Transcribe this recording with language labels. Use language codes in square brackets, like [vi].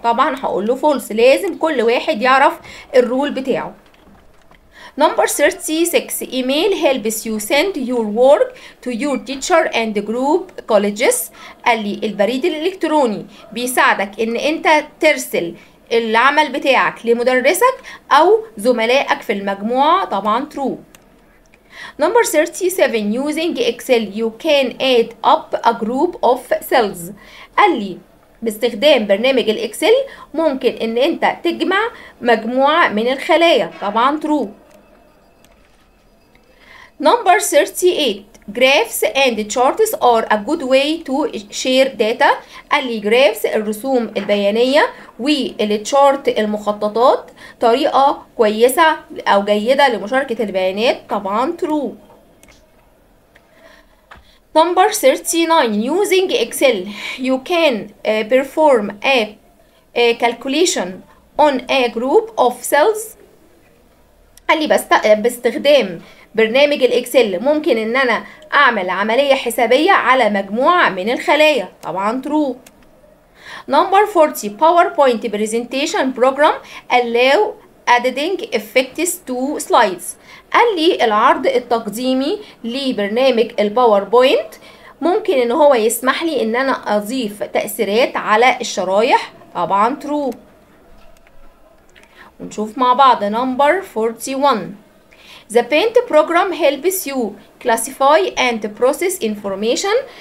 [ar] طبعا هقول له false. لازم كل واحد يعرف الرول بتاعه. [en] Number 36 email helps you send your work to your teacher and group colleges. [ar] قال لي البريد الالكتروني بيساعدك ان انت ترسل العمل بتاعك لمدرسك او زملائك في المجموعه. [en] طبعا true. Number 37 using Excel you can add up a group of cells. [ar] قال لي باستخدام برنامج الاكسل ممكن ان انت تجمع مجموعة من الخلايا. طبعا true. [en] Number 38 graphs and charts are a good way to share data. [ar] قال لي graphs الرسوم البيانية والتشارت المخططات طريقة كويسة أو جيدة لمشاركة البيانات. طبعا true. [en] Number 39 using Excel you can perform a calculation on a group of cells. [ar] قال لي باستخدام برنامج الاكسل ممكن ان انا اعمل عملية حسابية على مجموعة من الخلايا. [en] طبعا true. Number 40 PowerPoint presentation program allow editing effects to slides. [ar] قال لي العرض التقديمي لبرنامج الباوربوينت ممكن ان هو يسمح لي ان انا اضيف تأثيرات على الشرايح. طبعا true. ونشوف مع بعض [en] number 41. The Paint program helps you classify and process information.